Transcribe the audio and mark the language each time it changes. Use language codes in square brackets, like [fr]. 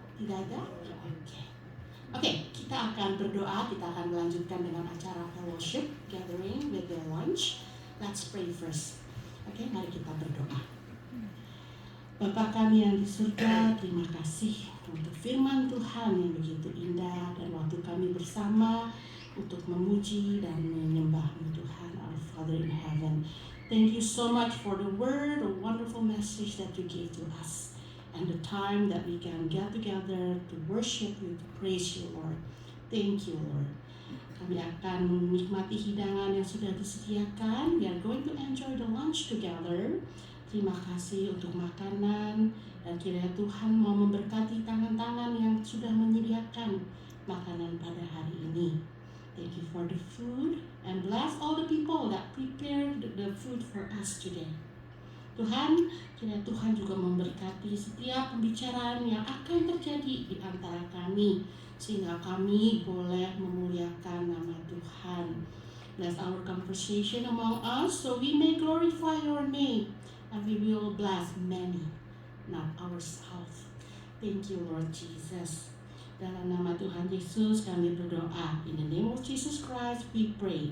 [id] Tidak ada? Oke, kita akan berdoa, kita akan melanjutkan dengan acara [en] fellowship, gathering with the lunch. Let's pray first. [id] Oke, mari kita berdoa. Bapa kami yang di surga, terima kasih untuk firman Tuhan yang begitu indah dan waktu kami bersama untuk memuji dan menyembah-Mu Tuhan, [en] our Father in heaven. Thank you so much for the word, a wonderful message that you gave to us. And the time that we can get together to worship you, to praise you, Lord. Thank you, Lord. [id] Kami akan menikmati hidangan yang sudah disediakan. [en] We are going to enjoy the lunch together. [id] Terima kasih untuk makanan. Dan kiranya Tuhan mau memberkati tangan-tangan yang sudah menyediakan makanan pada hari ini. [en] Thank you for the food. And bless all the people that prepared the food for us today. [id] Tuhan, kiranya Tuhan juga memberkati setiap pembicaraan yang akan terjadi di antara kami, sehingga kami boleh memuliakan nama Tuhan. [en] Bless our conversation among us, so we may glorify your name, and we will bless many, not ourselves. Thank you, Lord Jesus. [id] Dalam nama Tuhan Yesus kami berdoa. [en] In the name of Jesus Christ we pray.